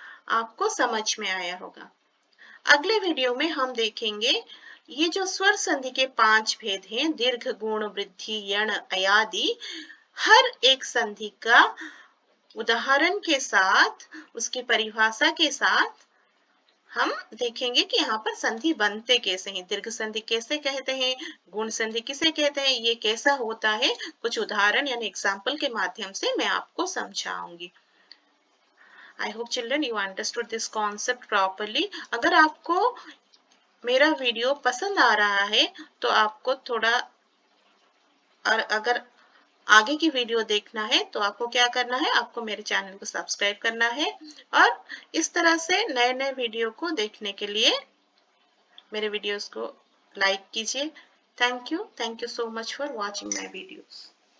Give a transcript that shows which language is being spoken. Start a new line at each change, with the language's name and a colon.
Hindi: आपको समझ में आया होगा। अगले वीडियो में हम देखेंगे ये जो स्वर संधि के 5 भेद हैं, दीर्घ, गुण, वृद्धि, यण, अयादि, हर एक संधि का उदाहरण के साथ, उसकी परिभाषा के साथ हम देखेंगे कि यहाँ पर संधि बनते कैसे हैं, दीर्घ संधि कैसे कहते हैं, गुण संधि किसे कहते हैं, ये कैसा होता है, कुछ उदाहरण यानी एग्जाम्पल के माध्यम से मैं आपको समझाऊंगी।
English: I hope children you understood this concept properly.
Hindi: अगर आपको मेरा वीडियो पसंद आ रहा है तो आपको थोड़ा, और अगर आगे की वीडियो देखना है तो आपको क्या करना है? आपको मेरे चैनल को सब्सक्राइब करना है और इस तरह से नए नए वीडियो को देखने के लिए मेरे वीडियोस को लाइक कीजिए।
English: Thank you so much for watching my videos.